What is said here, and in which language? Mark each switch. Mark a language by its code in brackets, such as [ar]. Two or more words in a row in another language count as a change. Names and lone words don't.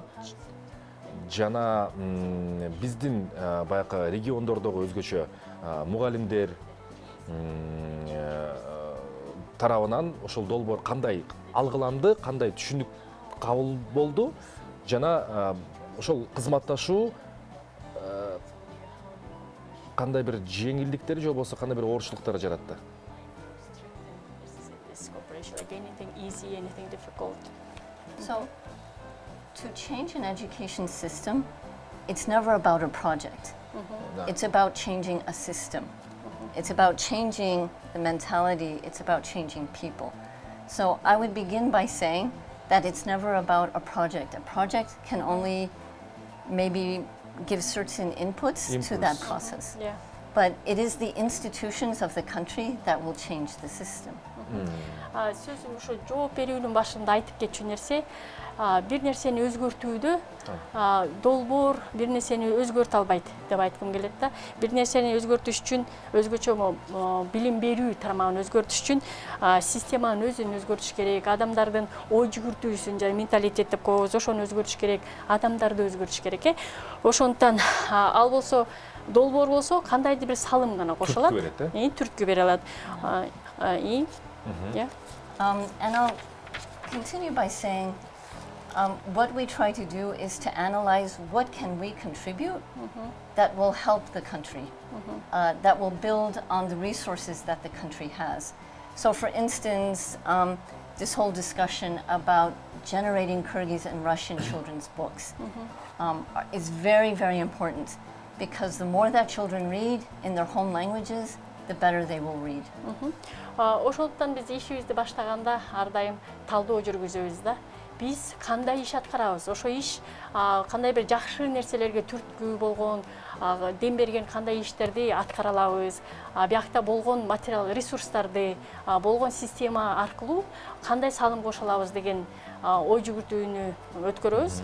[ky] Жана биздин баягы региондордогу өзгөчө мугалимдер тарабынан ошол долбоор кандай алгыланды, кандай түшүнүк кабыл болду, жана ошол кызматташуу кандай бир жеңилдиктер же болбосо кандай бир ооручлуктар жаратты? [en] So, to change an education system, it's never about a project. It's about changing a system. It's about changing the mentality. It's about changing people. So I would begin by saying that it's never about a project. A project can only maybe give certain inputs to that process. Yeah. But it is the institutions of the country that will change the system. [ky] Сөзүм ошо жооп берүүнүн башында айтып кетчү нерсе, бир нерсени өзгөртүүдө долбоор бир нерсени өзгөртө албайт деп айткым келет да. Бир нерсени өзгөртүш үчүн өзгөчө билим берүү тармагын өзгөртүш үчүн системанын өзүн өзгөртүш керек, адамдардын ой жүгүртүүсүн жана менталитет деп коебуз, ошону өзгөртүш керек, адамдарды өзгөртүш керек. Ошондуктан ал болсо долбоор болсо кандайдыр бир салым гана кошулат, түрткү бере алат. [en] Yeah. And I'll continue by saying what we try to do is to analyze what can we contribute that will help the country, that will build on the resources that the country has. So for instance, this whole discussion about generating Kyrgyz and Russian children's books is very, very important, because the more that children read in their home languages, the better they will read. [ky] Ошондуктан биз ишибизди баштаганда ар дайым талдоо жүргүзөбүз да. Биз кандай иш аткарабыз? Ошо иш кандай бир жакшы нерселерге түрткү болгон, дем берген кандай иштерди аткара алабыз? Биякта болгон материал ресурстарды, болгон система аркылуу кандай салым кошо алабыз деген ой жүгүртүүнү өткөрөбүз.